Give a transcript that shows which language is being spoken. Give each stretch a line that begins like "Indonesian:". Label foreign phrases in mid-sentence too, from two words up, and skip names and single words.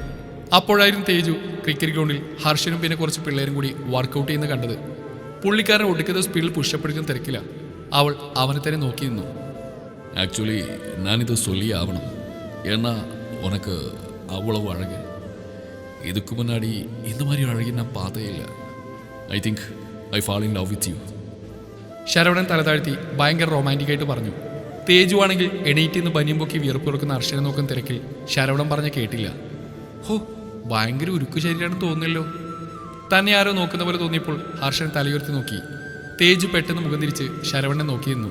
Malayalam: അപ്പോഴായിരുന്നു തേജു ക്രിക്കറ്റ് ഗ്രൗണ്ടിൽ ഹർഷനും പിന്നെ കുറച്ച് പിള്ളേരും കൂടി വർക്കൗട്ട് ചെയ്യുന്ന കണ്ടത്. പുള്ളിക്കാരൻ ഒടുക്കുന്ന സ്പീഡിൽ പുഷപ്പ് എടുക്കുന്ന തിരക്കില്ല. അവൾ അവനെ തന്നെ നോക്കി നിന്നു.
Tamil: ആക്ച്വലി நானிது சொல்லியாவணும், என்ன உனக்கு അவ்வளவு അഴക്. இதுக்கு முன்னாடி இந்த மாதிரி அழகி நான் பார்த்தே இல்லை.
English: I think I fall in love with you.
Malayalam: ശരവണൻ തലതാഴ്ത്തി ഭയങ്കര റൊമാൻറ്റിക്കായിട്ട് പറഞ്ഞു. തേജു ആണെങ്കിൽ എണീറ്റ് നിന്ന് ബനിയും പൊക്കി വിയർപ്പ് കൊടുക്കുന്ന ഹർഷനെ നോക്കുന്ന തിരക്കിൽ ശരവണൻ പറഞ്ഞ കേട്ടില്ല. ഹോ, ഭയങ്കര ഉരുക്കു ശരീരമാണെന്ന് തോന്നുന്നല്ലോ. തന്നെ ആരോ നോക്കുന്ന പോലെ തോന്നിയപ്പോൾ ഹർഷൻ തലയുയർത്തി നോക്കി. തേജു പെട്ടെന്ന് മുഖം തിരിച്ച് ശരവണനെ നോക്കി നിന്നു.